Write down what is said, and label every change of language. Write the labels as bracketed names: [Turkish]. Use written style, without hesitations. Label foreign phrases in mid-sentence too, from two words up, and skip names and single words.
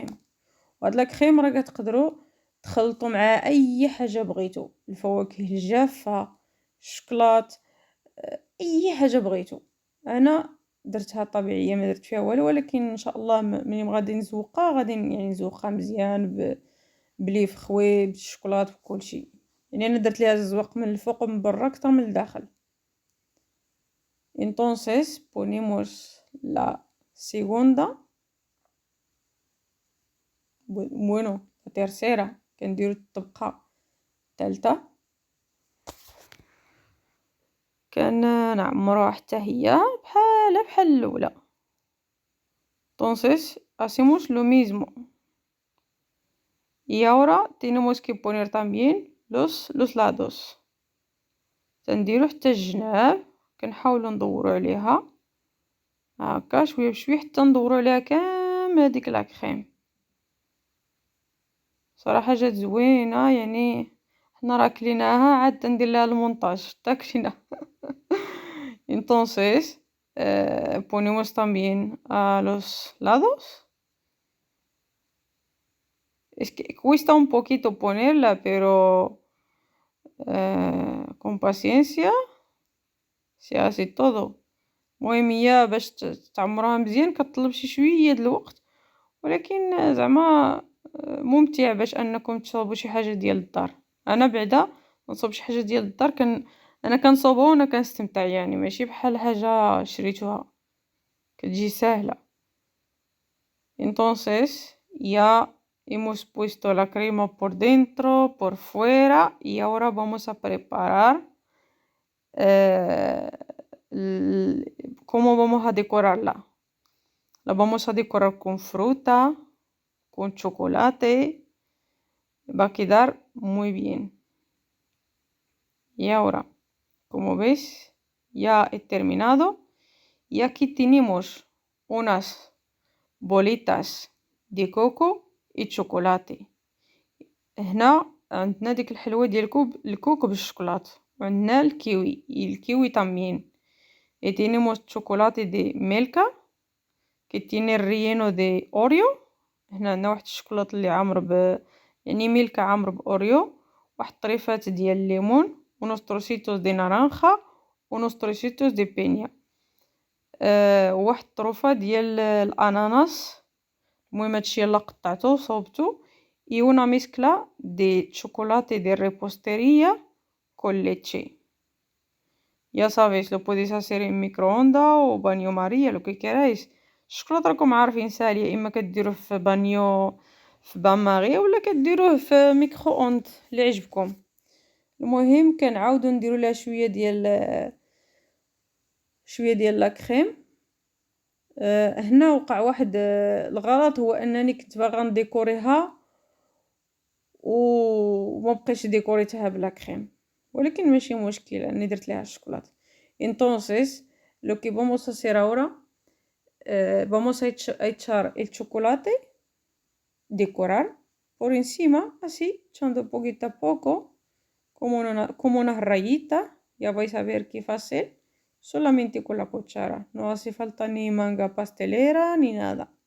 [Arabic] وهاد لا كريم راه كتقدروا تخلطوا مع اي حاجه بغيتو، الفواكه الجافه، الشكلاط، اي حاجه بغيتو. انا درتها طبيعيه ما درت فيها والو، ولكن ان شاء الله ملي غادي نزوقها غادي يعني نزوقها مزيان بليف خوي بالشكلاط وكل شيء. يعني انا درت ليها الزواق من الفوق ومن برا اكثر من الداخل. [Spanish] entonces ponemos la segunda, bueno la tercera [Arabic] كنديروا الطبقه الثالثه نعمروها حتى هي بحال الاولى. [Spanish] entonces hacemos lo mismo y ahora tenemos que poner también los lados. [Arabic] تنديروا حتى الجناب كنحاولوا ندوروا عليها هكا شويه بشويه حتى ندوروا عليها كامل هذيك لا كريم. صراحه جات زوينه، يعني حنا راه كليناها عاد ندير لها المونتاج تاكلينا. [Spanish] entonces ponemos también a los lados. es que cuesta un poquito ponerla, pero con paciencia se hace todo. [Arabic] المهم هي باش تعمروها مزيان كتطلب شويه د الوقت، ولكن زعما ممتع باش انكم تصوبوا شي حاجه ديال الدار. انا بعدا نصوب شي حاجه ديال الدار انا كنصوبها وانا كنستمتع، يعني ماشي بحال حاجه شريتوها كتجي سهله. [Spanish] Entonces ya hemos puesto la crema por dentro, por fuera, y ahora vamos a preparar eh, cómo vamos a decorarla. La vamos a decorar con fruta, con chocolate. Va a quedar muy bien. Y ahora, como ves, ya he terminado. Y aquí tenemos unas bolitas de coco y chocolate. [Arabic] هنا عندنا ديك الحلوة ديال الكوكو بالشوكولاتة، وعندنا الكيوي también. [Spanish] Y tenemos chocolate de Milka que tiene el relleno de Oreo. [Arabic] هنا عندنا واحد الشوكولاتة اللي عامر يعني ميلكا عامر بأوريو، واحد طريفات ديال الليمون، ونص [Spanish] trocitos de naranja, [Arabic] ونص [Spanish] trocitos de piña, [Arabic] وواحد طروفة ديال الاناناس. المهم هادشي يلا قطعته وصوبته. [Spanish] y una mezcla de chocolate de repostería con leche. Ya sabéis, lo podéis hacer en microondas o baño María, lo que queráis. [Arabic] الشوكولاتة راكم عارفين سالية، اما كديروه في بانيو في [French] bain-marie [Arabic] ولا كديروه في [French] micro-ondes [Arabic] اللي عجبكم. المهم كنعاودو نديرو لها شويه ديال لا كريم. هنا وقع واحد الغلط، هو انني كنت باغا نديكوريها وما بقيتش ديكوريتها بلا كريم، ولكن ماشي مشكل اني درت ليها الشوكولاته. [Spanish] entonces lo que vamos a hacer ahora, vamos a echar el chocolate, decorar por encima así, echando poquito a poco como unas rayitas. Ya vais a ver qué hacer solamente con la cuchara, no hace falta ni manga pastelera ni nada.